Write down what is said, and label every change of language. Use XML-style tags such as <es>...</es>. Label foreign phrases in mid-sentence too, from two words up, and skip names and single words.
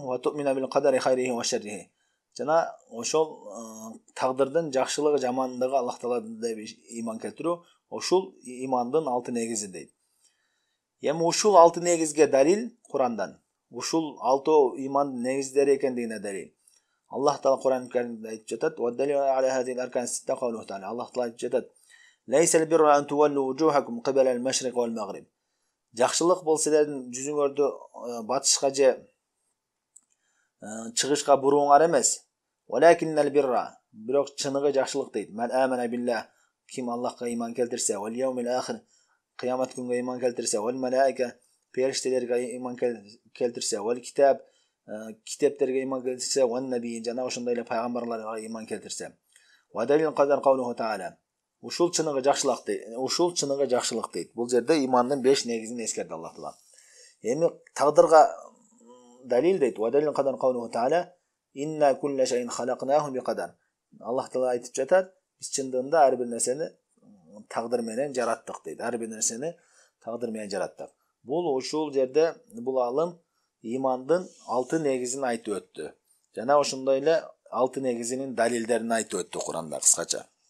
<ar>وتؤمن بالقدر خيره وشره.</ar> <ky>Жана ошол тагдырдын жакшылыгы, жамандыгы Аллах Таалага иман келтирүү. Ошул имандын 6 негизи дейт. Эми ушул 6 негизге далил Курандан. Ушул 6 имандын негиздери экендигине далил. Аллах Таала Куран Каримде айтып жатат:</ky> <ar>"والدليل على هذه الأركان الستة قوله تعالى".</ar> <ky>Аллах Таала айтып жатат:</ky> <ar>"ليس البر أن تولوا وجوهكم قبل المشرق والمغرب".</ar> <ky>Жакшылык бул силердин жүзүңөрдү батышка же чыгышка бурууңар эмес.</ky> <ar>ولكن البر,</ar> <ky>бирок чыныгы жакшылык дейт.</ky> <ar>من آمن بالله,</ar> <ky>ким Аллахка иман келтирсе,</ky> <ar>واليوم الآخر,</ar> <ky>кыямат күнгө иман келтирсе,</ky> <ar>والملائكة,</ar> <ky>периштелерге иман келтирсе,</ky> <ar>والكتاب,</ar> <ky>китептерге иман келтирсе,</ky> <ar>والنبي,</ar> <ky>жана ошондой эле пайгамбарларга иман келтирсе.</ky> <ar>ودليل القدر قوله تعالى.</ar> <ky>Ушул чыныгы жакшылык дейт. Бул жерде имандын 5 негизин эскерди Аллах Таала. Эми тагдырга далил дейт.</ky> <ar>ودليل القدر قوله تعالى. إنا كل شيء خلقناه بقدر.</ar> <ky>Аллах Таала айтып жатат, биз чындыгында ар бир нерсени тагдыр менен жараттык дейт. Ар бир нерсени тагдыр менен жараттык. Бул ушул жерде бул алым имандын 6 негизин айтып өттү. Жана ошондой эле 6 негизинин далилдерин айтып өттү Куранда кыскача.</ky>